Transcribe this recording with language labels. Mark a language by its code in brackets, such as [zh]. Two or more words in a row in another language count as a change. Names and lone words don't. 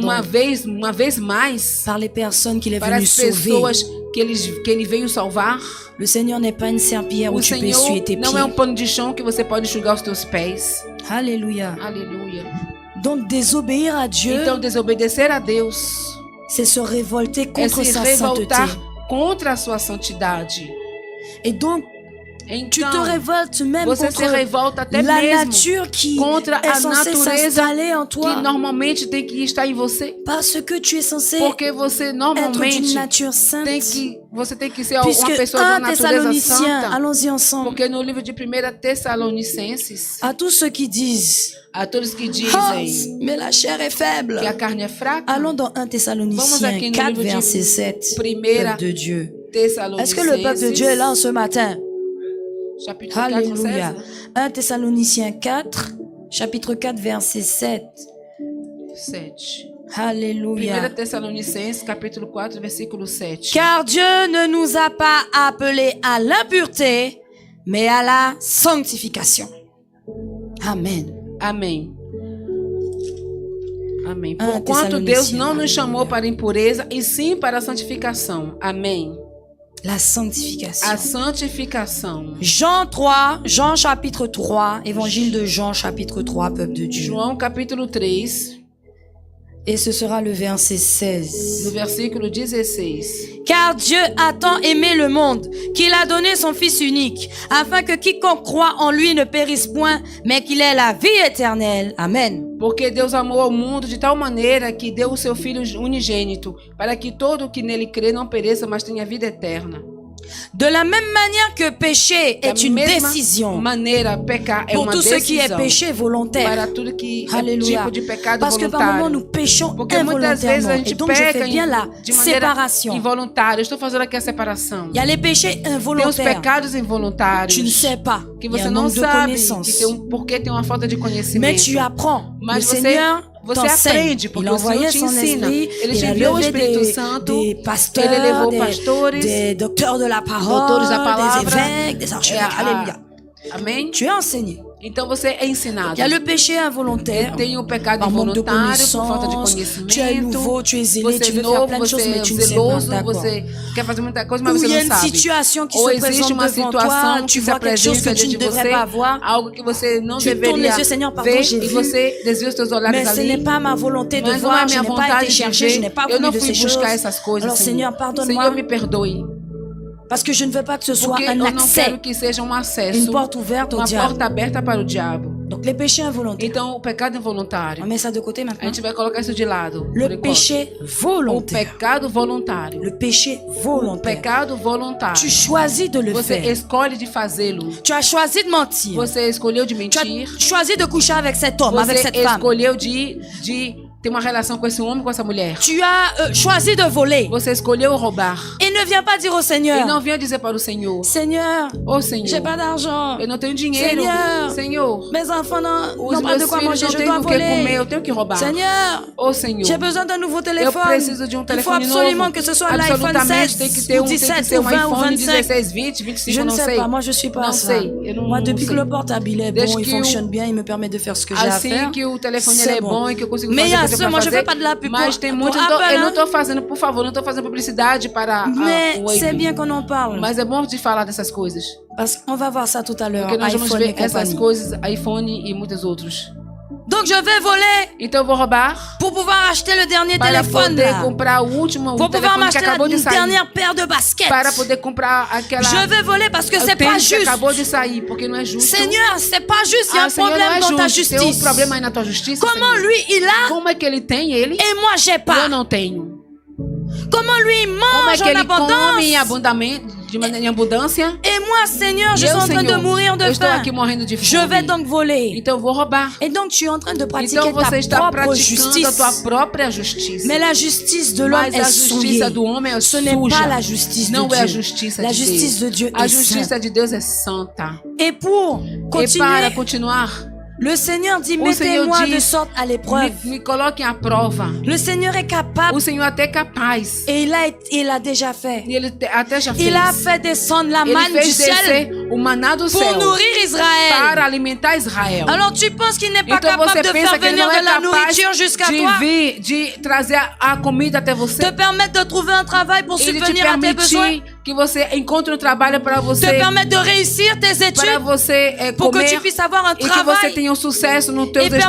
[pt] Uma vez mais. [fr] Par les personnes qu'il est [pt] para [fr] venu [pt] as pessoas [fr] sauver. [pt] que ele veio salvar. [fr] Le Seigneur n'est pas une serpillière où tu peux essuyer tes pieds. [pt] Não é um pano de chão que você pode enxugar os teus pés. [fr] Alléluia. [pt] Aleluia. [fr] Donc désobéir à Dieu. [pt] Então desobedecer a Deus. [fr] C'est se révolter contre sa sainteté. [pt] Contra a sua santidade. [fr] Et donc, [pt] então, [fr] tu te révoltes même [pt] você [fr] contre [pt] se revolta até [fr] la [pt] mesmo [fr] nature qui [pt] contra [fr] est [pt] a [fr] censée [pt] natureza [fr] s'installer en toi. [pt] que normalmente tem que estar em você. [fr] Parce que tu es censé [pt] Porque você normalmente [fr] être d'une nature sainte. [pt] Você tem que ser uma [fr] Puisque [pt] pessoa de natureza santa. [fr] Allons-y ensemble. [pt] Porque no livro de 1 Tessalonicenses, [fr] à tous ceux qui disent, [pt] a todos que dizem [fr] mais la chair est faible. [pt] Que a carne é fraca. [fr] Allons dans 1 Thessaloniciens 4 verset 7. Peuple de Dieu. Est-ce que le peuple de Dieu est là ce matin? Chapitre Alléluia. 4, 1 Thessaloniciens 4, chapitre 4, verset 7. 7. Alléluia. [pt] 1 Tessalonicenses, capítulo 4, versículo 7. [fr] Car Dieu ne nous a pas appelés à l'impureté, mais à la sanctification. Amen. [pt] Amém. Amém. Porquanto Deus não nos chamou para a impureza, e sim para a santificação. Amém. [fr] La sanctification. [pt] A santificação. [fr] Jean chapitre 3, évangile de Jean chapitre 3, peuple de Dieu. [pt] João capítulo 3. [fr] Et ce sera le verset 16. [pt] No versículo 16. [fr] Car Dieu a tant aimé le monde qu'il a donné son Fils unique, afin que quiconque croit en lui ne périsse point, mais qu'il ait la vie éternelle. Amen. [pt] Porque Deus amou ao mundo de tal maneira que deu o seu Filho unigênito, para que todo o que nele crê não pereça, mas tenha vida eterna. [fr] De la même manière que péché est une décision. Pour tout ce qui est péché volontaire. Alléluia. Parce que par moments nous péchons involontairement. Et donc je fais bien la séparation. Il y a les péchés involontaires. Tu ne sais pas. [pt] Que você não sabe porque tem uma falta de conhecimento. [fr] Mais tu apprends. [pt] Mas você aprende, porque o Senhor te ensina. Ele te enviou o Espírito Santo, ele levou pastores, doutores da palavra, [fr] des évêques, des archevêques. Alléluia. [pt] Amém. [fr] Tu es enseigné. [pt] Então você é ensinado. [fr] Il y a le péché involontaire. [pt] Tem o pecado involuntário por falta de conhecimento. [fr] Tu es nouveau, tu es zélé, tu veux [pt] novo, [fr] faire plein de choses, mais tu ne sais pas. [pt] Você quer fazer muita coisa, mas você não sabe. [fr] Ou il y a une situation qui se présente devant toi, tu vois quelque chose que tu ne devrais pas voir. [pt] Algo que você não [fr] tu [pt] deveria [fr] tournes les yeux, Seigneur, pardon, j'ai [pt] ver, [fr] vu. [pt] E você desvia os teus olhares [fr] mais ce n'est pas ma volonté de voir, je n'ai pas été chercher, je n'ai pas voulu de ces choses. Alors Seigneur, pardonne-moi. [pt] Senhor, me perdoe. [fr] Parce que je ne veux pas que ce soit [pt] Porque [fr] un [pt] eu não [fr] accès, [pt] quero que seja acesso, [fr] une porte ouverte au [pt] uma [fr] diable. [pt] porta aberta para o diabo. [fr] Donc les péchés involontaires. [pt] Então o pecado involuntário. [fr] On met ça de côté [pt] A [fr] maintenant. [pt] gente vai colocar isso de lado. [fr] Le péché volontaire. [pt] O pecado voluntário. [fr] Le péché volontaire. [pt] Pecado voluntário. [fr] Tu choisis de le [pt] Você [fr] faire. [pt] escolhe de fazê-lo. [fr] Tu as choisi de mentir. [pt] Você escolheu de [fr] Tu [pt] mentir. [fr] as choisi de coucher avec cet homme, avec cette [pt] Você [fr] femme. [pt] escolheu de ter uma relação com esse homem, com essa mulher. [fr] Tu as choisi de voler. [pt] Você escolheu roubar. [fr] Et ne viens pas dire au Seigneur. [pt] E não venha dizer para o Senhor. [fr] Seigneur, [pt] oh Senhor, [fr] j'ai pas d'argent. [pt] Eu não tenho dinheiro. Senhor, [fr] mes enfants n'ont pas de quoi manger, je dois voler. [pt] Eu tenho que roubar. [fr] Seigneur, [pt] oh Senhor, [fr] j'ai besoin d'un nouveau téléphone. [pt] Eu preciso de telefone [fr] Il faut absolument [pt] novo. [fr] que ce soit l'iPhone 16 ou 17 ou 20 ou 25. [pt] 16, 20, 25, [fr] je ne sais pas, moi je suis pas ça. Moi depuis que le portable est bon, il fonctionne bien, il me permet de faire ce que j'ai à faire. [pt] Que o telefone é bom e que eu consigo fazer o que eu [fr] moi je fais pas de la pub. [pt] Mas tem muito, eu não estou fazendo, por favor, não estou fazendo publicidade para [fr] mais c'est bien qu'on en parle. [pt] Mas é bom de falar dessas coisas. [fr] Parce qu'on va voir ça tout à l'heure. [pt] Porque nós vamos ver essas coisas, iPhone e muitos outros. [fr] Donc je vais voler. [pt] Então eu vou roubar. [fr] Pour pouvoir acheter le dernier [pt] para [fr] téléphone. [pt] Poder comprar o último [fr] pour pouvoir m'acheter la dernière paire de baskets. [pt] Para poder comprar aquela. [fr] Je vais voler parce que c'est pas juste. [pt] Acabou de sair porque não é justo. [fr] Seigneur, c'est pas juste. Il y a un problème dans ta justice. [pt] Tem problema aí na tua justiça. [fr] Comment [pt] Senhor? [fr] lui il a? [pt] Como é que ele tem ele? [fr] Et moi j'ai pas. [pt] Eu não tenho. [fr] Comment lui il mange en abondance? [pt] Em abundância. [fr] Et moi, Seigneur, je suis en train de mourir de faim. Je vais donc voler. [pt] Então eu vou roubar. [fr] Et donc tu es en train de pratiquer [pt] então você [fr] ta [pt] está [fr] propre justice. [pt] A tua própria justiça. [fr] Mais la justice de l'homme est souillée. [pt] Do homem é [fr] Ce n'est pas la justice [pt] não [fr] de Dieu. [pt] É a justiça [fr] la [pt] de [fr] justice [pt] Deus. [fr] de Dieu [pt] a [fr] est [pt] justiça [fr] sainte. [pt] de Deus é santa. [fr] Et pour continuer, [pt] para continuar, [fr] le Seigneur dit, mettez-moi de sorte à l'épreuve. [pt] Me coloquem à prova. [fr] Le Seigneur est capable. [pt] O Senhor até é capaz. [fr] Et il a déjà fait. [pt] E ele até já fez. [fr] Il a fait descendre la manne du ciel [pt] o maná do [fr] pour [pt] céu, [fr] nourrir Israël. [pt] Para alimentar Israel. [fr] Alors tu penses qu'il n'est pas [pt] então [fr] capable de faire venir de la nourriture jusqu'à toi? [pt] De trazer a comida até você. [fr] Te permettre de trouver un travail pour subvenir à tes besoins. [pt] Que você encontre trabalho para você. [fr] Te permettre de réussir tes études. [pt] Para você [fr] pour que tu puisses avoir un travail. [pt] E que você tenha sucesso no teu estudo